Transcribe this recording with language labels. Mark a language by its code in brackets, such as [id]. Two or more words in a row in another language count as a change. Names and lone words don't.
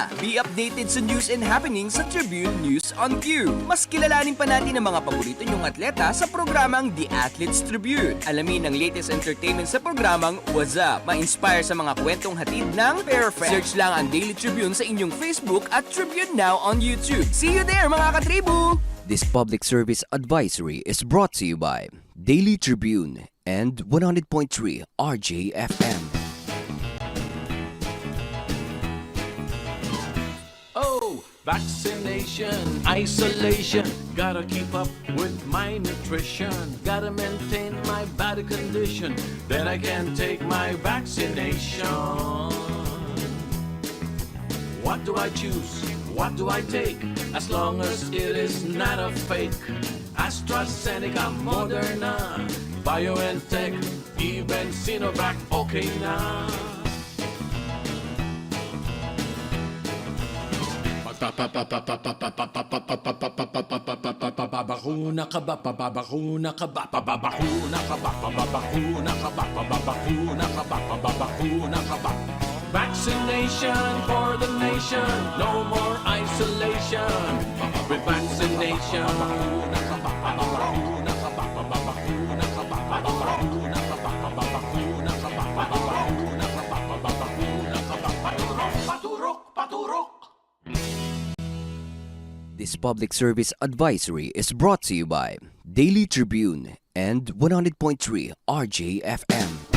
[en] Be updated sa news and happenings sa Tribune News on Q. [tl] Mas kilalanin pa natin ang mga paborito nyong atleta sa programang The Athletes Tribune. Alamin ang [en] latest entertainment [tl] sa programang What's Up. Ma-inspire sa mga kwentong hatid ng Perfect. Search lang ang Daily Tribune sa inyong Facebook at Tribune Now on YouTube. [en] See you there, [tl] mga katribu! [en] This public service advisory is brought to you by Daily Tribune and 100.3 RJFM. Oh, vaccination, isolation. Gotta keep up with my nutrition. Gotta maintain my body condition. Then I can take my vaccination. What do I choose? What do I take? As long as it is not a fake. AstraZeneca, Moderna, BioNTech, even Sinovac, [tl] okay na. Babakuna ka ba? Babakuna ka ba? Babakuna ka ba? Babakuna ka ba? Babakuna ka ba? Babakuna ka ba? [en] Vaccination for the nation, no more isolation. With vaccination. [tl] Babakuna ka ba? Babakuna ka ba? Babakuna ka ba? Babakuna ka ba? Babakuna ka ba? Babakuna ka ba? Babakuna ka ba? Paturok, paturok, paturok. [en] This public service advisory is brought to you by Daily Tribune and 100.3 RJFM.